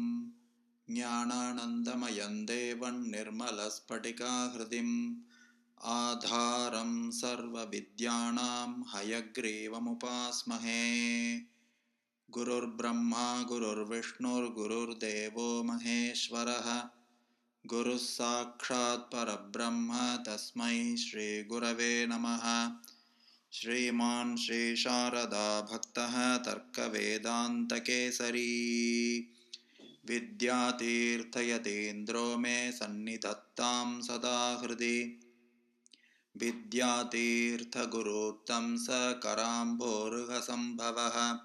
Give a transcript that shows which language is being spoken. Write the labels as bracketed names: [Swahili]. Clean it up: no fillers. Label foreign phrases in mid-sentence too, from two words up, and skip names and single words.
[Sanskrit] ज्ञानानन्दमयं देवं निर्मलस्फटिकाकृतिं आधारं सर्वविद्यानां हयग्रीवमुपास्महे. गुरुर्ब्रह्म गुरुर्विष्णुर्गुरुर्देवो महेश्वरः. गुरुः साक्षात् परब्रह्म तस्मै श्री गुरवे नमः. श्रीमान् श्री शारदा भक्तः तर्कवेदान्तकेसरि. विद्यातीर्थयतीन्द्रो मे सन्निधत्तां सदा हृदि. विद्यातीर्थगुरुत्तं स कराम्बोरुहसम्भवः.